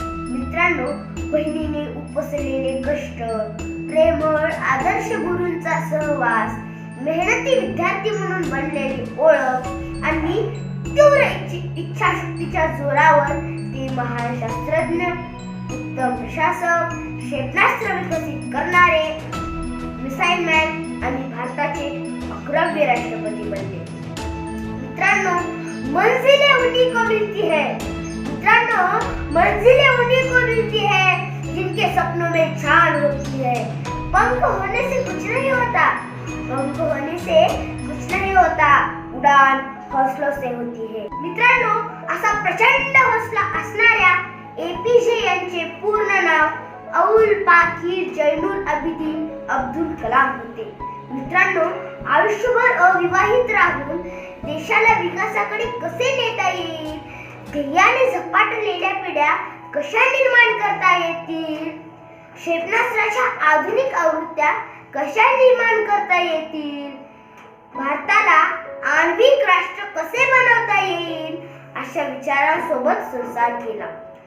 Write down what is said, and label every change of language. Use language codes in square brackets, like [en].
[mr] मित्रांनो, बहिणीने उपसलेले कष्ट, प्रेमळ आदर्श गुरूंचा सहवास, मेहनती विद्यार्थी म्हणून बनलेली ओळख आणि तीव्र इच्छाशक्तीच्या जोरावर ते महान शास्त्रज्ञ, उत्तम प्रशासक, क्षेपणास्त्र विकसित करणारे मिसाईल मॅन आणि भारताचे 11वे राष्ट्रपती बनले. [hi] मित्रांनो, मंजिलें उन्हीं को मिलती है. मित्रांनो, मंजिलें उन्हीं को मिलती है जिनके सपनों में जान होती है. पंख होने से कुछ नहीं होता, पंख होने से कुछ नहीं होता, उड़ान हौसलों से होती है. [mr] मित्रांनो, असा प्रचंड हौसला असणाऱ्या APJ यांचे पूर्ण नाव अबुल पाकीर जैनुल आबिदीन अब्दुल कलाम होते. मित्रांनो, आयुष्यभर अविवाहित राहून देशाला विकासाकडे कसे नेता येईल, ध्येयाने झपाटलेल्या पिढ्या कशा निर्माण करता येतील, क्षेपणास्त्राच्या आधुनिक आवृत्त्या कशा निर्माण करता येतील, भारताला आण्विक राष्ट्र कसे बनवता येईल, अशा विचारांसोबत संसार केला.